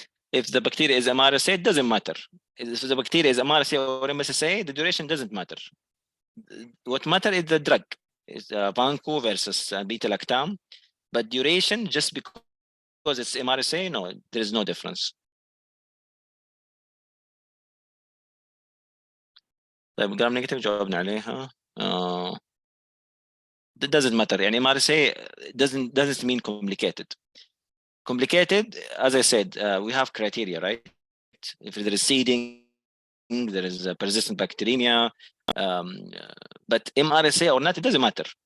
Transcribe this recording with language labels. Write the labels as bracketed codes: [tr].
[en] If the bacteria is MRSA, it doesn't matter. If the bacteria is MRSA or MSSA, the duration doesn't matter. What matters is the drug. It's Vanco versus beta-lactam. But duration, just because it's MRSA, no, there is no difference. [ar] طيب جرام نيجاتيف جاوبنا عليها. [en] That doesn't matter. يعني MRSA doesn't mean complicated. Complicated, as I said, we have criteria, right? If there is seeding, there is persistent bacteremia, but MRSA or not, it doesn't matter.